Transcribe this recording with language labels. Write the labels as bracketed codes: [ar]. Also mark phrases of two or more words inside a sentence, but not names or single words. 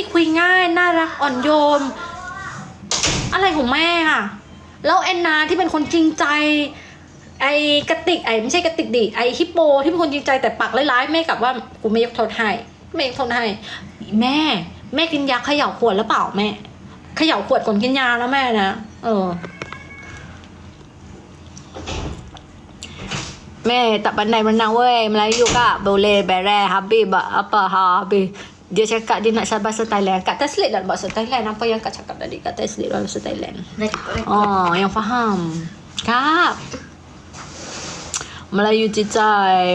[th] คุยง่ายน่ารักอ่อนโยนอะไรของแม่แล้วแอนนาที่เป็นคนจริงใจไอ้กระติกไม่ใช่กระติกดิไอ้ฮิปโปที่เป็นคนจริงใจแต่ปากร้ายๆแม่กลับว่ากูไม่ยกโทษให้แม่กินยาเขย่าขวดหรือเปล่าแม่เขย่าขวดก่อนกินยาแล้วแม่นะ [ms] แม่ tak pandai berenang weh Melayu Kak boleh beres habis apa habis dia cakap dia nak bahasa Thailand. Kak translate dalam bahasa Thailand apa yang Kak cakap tadi. Kak translate dalam bahasa Thailand. Yang faham. Kak Melayu cicai.